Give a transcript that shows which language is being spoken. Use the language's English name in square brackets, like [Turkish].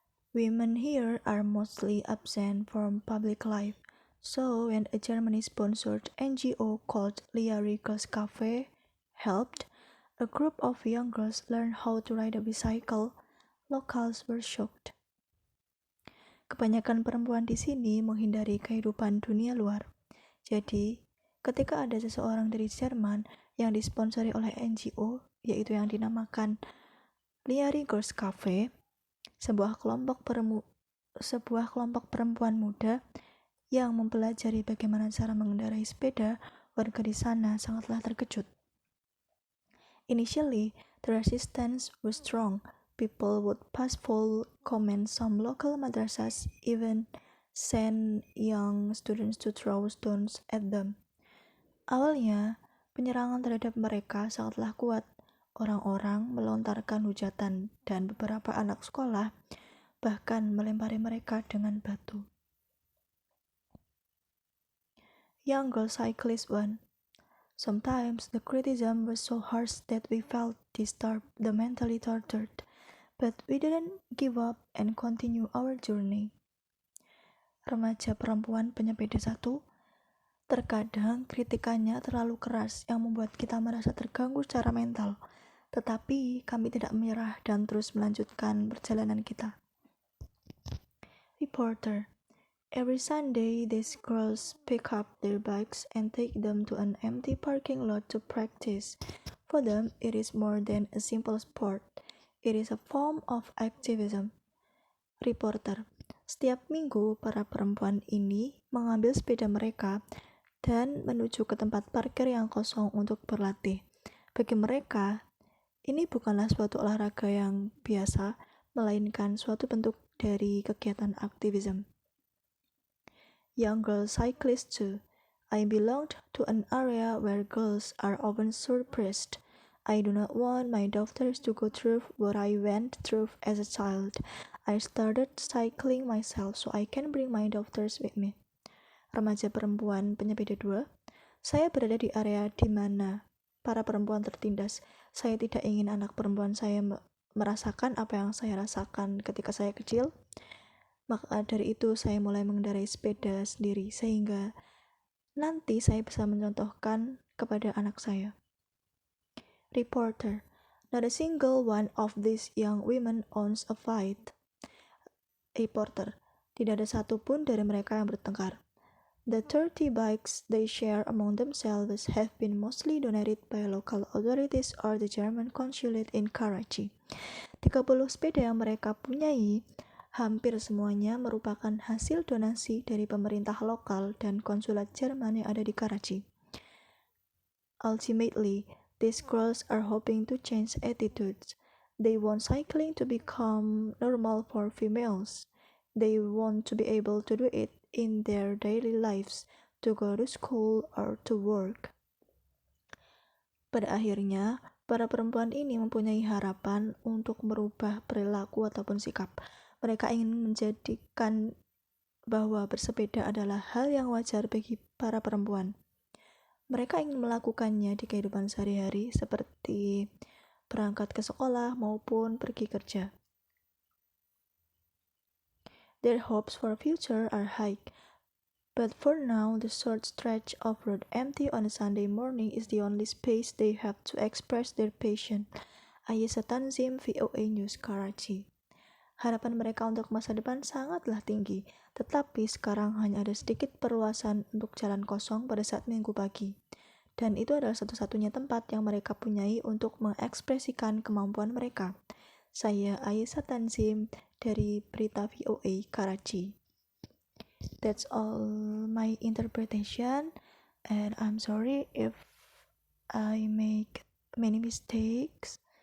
[English] Women here are mostly absent from public life, so when a Germany-sponsored NGO called Liari Girls Cafe helped a group of young girls learn how to ride a bicycle, locals were shocked. [Indonesian] Kebanyakan perempuan di sini menghindari kehidupan dunia luar. Jadi, ketika ada seseorang dari Jerman yang disponsori oleh NGO, yaitu yang dinamakan Liari Girls Cafe, sebuah kelompok perempuan muda yang mempelajari bagaimana cara mengendarai sepeda, warga di sana sangatlah terkejut. [English] Initially, the resistance was strong. People would pass foul comments. Some local madrasas even sent young students to throw stones at them. [Indonesian] Awalnya, penyerangan terhadap mereka sangatlah kuat. Orang-orang melontarkan hujatan dan beberapa anak sekolah bahkan melempari mereka dengan batu. [English] Young girl cyclist 1. Sometimes the criticism was so harsh that we felt disturbed, the mentally tortured, but we didn't give up and continue our journey. [Indonesian] Remaja perempuan penyepeda 1. Terkadang kritikannya terlalu keras yang membuat kita merasa terganggu secara mental, tetapi kami tidak menyerah dan terus melanjutkan perjalanan kita. [English] Reporter: Every Sunday, these girls pick up their bikes and take them to an empty parking lot to practice. For them, it is more than a simple sport. It is a form of activism. [Indonesian] Reporter: Setiap minggu, para perempuan ini mengambil sepeda mereka dan menuju ke tempat parkir yang kosong untuk berlatih. Bagi mereka, ini bukanlah suatu olahraga yang biasa, melainkan suatu bentuk dari kegiatan aktivisme. [English] Young girl cyclist 2. I belonged to an area where girls are often suppressed. I do not want my daughters to go through what I went through as a child. I started cycling myself so I can bring my daughters with me. [Indonesian] Remaja perempuan penyepeda 2. Saya berada di area di mana para perempuan tertindas. Saya tidak ingin anak perempuan saya merasakan apa yang saya rasakan ketika saya kecil. Maka dari itu saya mulai mengendarai sepeda sendiri sehingga nanti saya bisa mencontohkan kepada anak saya. [English] Reporter: Not a single one of these young women owns a fight. [Indonesian] Reporter: Tidak ada satupun dari mereka yang bertengkar. [English] The 30 bikes they share among themselves have been mostly donated by local authorities or the German consulate in Karachi. [Indonesian] 30 sepeda yang mereka punyai hampir semuanya merupakan hasil donasi dari pemerintah lokal dan konsulat Jerman yang ada di Karachi. [English] Ultimately, these girls are hoping to change attitudes. They want cycling to become normal for females. They want to be able to do it in their daily lives, to go to school or to work. [Indonesian] Pada akhirnya, para perempuan ini mempunyai harapan untuk merubah perilaku ataupun sikap. Mereka ingin menjadikan bahwa bersepeda adalah hal yang wajar bagi para perempuan. Mereka ingin melakukannya di kehidupan sehari-hari seperti berangkat ke sekolah maupun pergi kerja. [English] Their hopes for future are high, but for now the short stretch of road empty on a Sunday morning is the only space they have to express their passion. Ayesha Tanzim, VOA News, Karachi. [Indonesian] Harapan mereka untuk masa depan sangatlah tinggi, tetapi sekarang hanya ada sedikit perluasan untuk jalan kosong pada saat minggu pagi. Dan itu adalah satu-satunya tempat yang mereka punyai untuk mengekspresikan kemampuan mereka. Saya Aisyah Tanzim dari Berita VOA Karachi. [English] That's all my interpretation, and I'm sorry if I make many mistakes.